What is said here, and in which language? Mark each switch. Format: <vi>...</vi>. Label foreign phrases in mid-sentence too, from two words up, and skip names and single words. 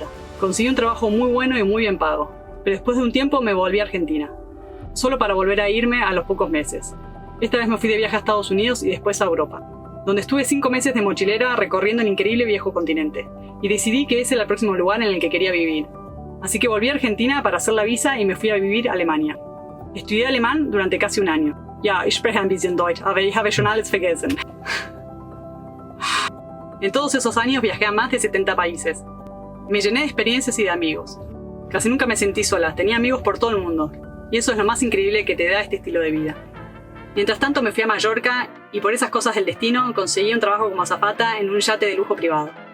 <es>Conseguí un trabajo muy bueno y muy bien pago, pero después de un tiempo me volví a Argentina, solo para volver a irme a los pocos meses. Esta vez me fui de viaje a Estados Unidos y después a Europa, donde estuve 5 meses de mochilera recorriendo el increíble viejo continente, y decidí que ese era el próximo lugar en el que quería vivir. Así que volví a Argentina para hacer la visa y me fui a vivir a Alemania. Estudié alemán durante casi un año.</es> <de>Ja, ich spreche ein bisschen Deutsch, aber ich habe schon alles vergessen.</de> <es>En todos esos años viajé a más de 70 países. Me llené de experiencias y de amigos. Casi nunca me sentí sola, tenía amigos por todo el mundo. Y eso es lo más increíble que te da este estilo de vida. Mientras tanto me fui a Mallorca y por esas cosas del destino conseguí un trabajo como azafata en un yate de lujo privado.</es>